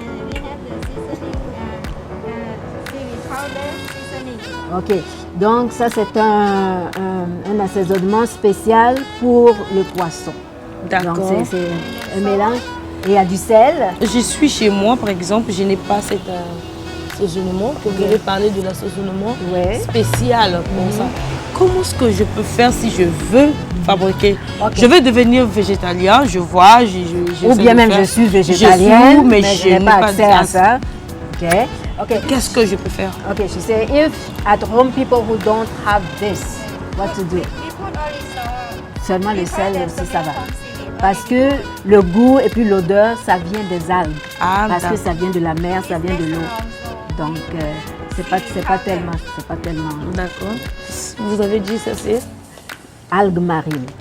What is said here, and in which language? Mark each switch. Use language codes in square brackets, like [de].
[en] We have the seasoning, chili powder seasoning. [fr] Ok, donc ça c'est un assaisonnement spécial pour le poisson. D'accord. Donc c'est un mélange. Et il y a du sel. Je suis chez moi par exemple, je n'ai pas cet assaisonnement. Vous voulez parler de l'assaisonnement spécial pour ça. Comment est-ce que je peux faire si je veux fabriquer? Je veux devenir végétalien, je vois, ou bien même je suis végétalienne, mais je n'ai pas accès à ça. Okay. Qu'est-ce que je peux faire? [en] Okay, she said, if at home people who don't have this, what to do? We put only salt. [fr] Seulement le sel aussi ça va. Parce que le goût et puis l'odeur, ça vient des algues. Parce que ça vient de la mer, ça vient de l'eau. Donc c'est pas tellement. D'accord. Vous avez dit ça c'est? Algues marines.